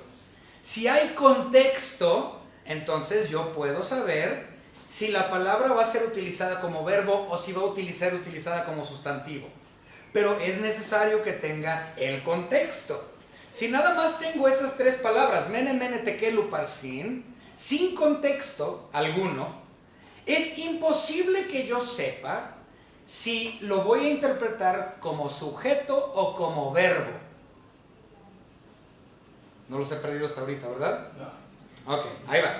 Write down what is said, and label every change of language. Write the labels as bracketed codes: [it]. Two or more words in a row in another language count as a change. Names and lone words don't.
[es] Si hay contexto, entonces yo puedo saber si la palabra va a ser utilizada como verbo o si va a ser utilizada como sustantivo. pero es necesario que tenga el contexto. Si nada más tengo esas tres palabras, [arc] mene, mene, tekel, uparsin, [es] sin contexto alguno, es imposible que yo sepa si lo voy a interpretar como sujeto o como verbo. No los he perdido hasta ahorita, ¿verdad? No. Ok, ahí va.